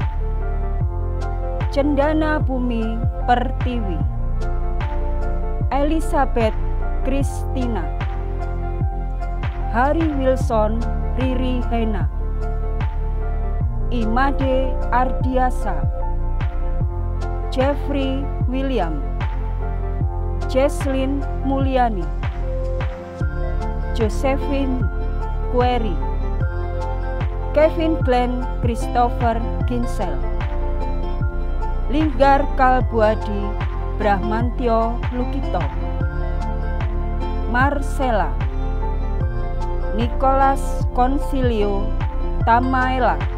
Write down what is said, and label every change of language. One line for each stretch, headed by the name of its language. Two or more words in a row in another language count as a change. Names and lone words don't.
Indonesian: Cendana Bumi Pertiwi, Elizabeth Kristina, Hari Wilson Riri Hena, Imade Ardiasa, Jeffrey William, Jesslyn Mulyani, Josephine Query, Kevin Glenn Christopher Ginsel, Linggar Kalbuadi Brahmantio Lukito, Marcella, Nicholas Consilio Tamaela,